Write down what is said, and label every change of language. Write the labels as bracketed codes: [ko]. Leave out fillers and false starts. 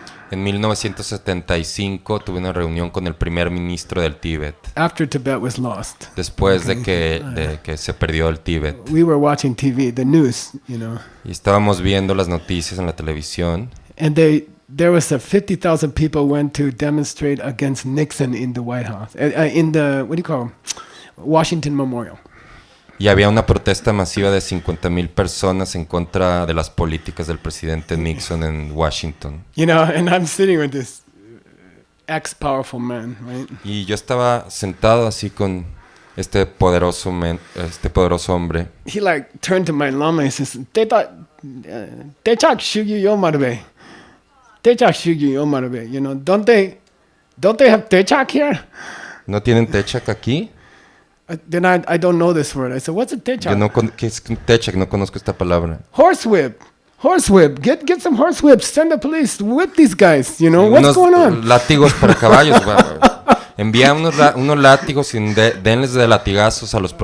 [es] En 1975 tuve una reunión con el primer ministro del Tíbet. [en] After Tibet was lost. [es] Después de que se perdió el Tíbet. [en] We were watching TV, the news, you know. [es] Y estábamos viendo las noticias en la televisión. [en] And there was 50,000 people went to demonstrate against Nixon in the White House. In the, what do you call, Washington Memorial. [es] Y había una protesta masiva de 50,000 personas en contra de las políticas del presidente Nixon en Washington. [en] You know, and I'm sitting with this ex-powerful man, right? [es] Y yo estaba sentado así con este poderoso hombre. [en] He like turned to my lama and says, [bo] "Techak shugyu yomarbe, techak shugyu yomarbe." [en] You know, don't they have techak here? [es] ¿No tienen techak aquí? [en] Then I don't know this word. I said, what's a techa? [es] Yo no ¿qué es un techa? Que no conozco esta palabra. [en] Horsewhip. Horsewhip. Get some horsewhips. Send the police. Whip these guys. You know, what's [es] Unos [en] going on? [es] látigos para caballos. Envía unos látigos y denles de latigazos a los,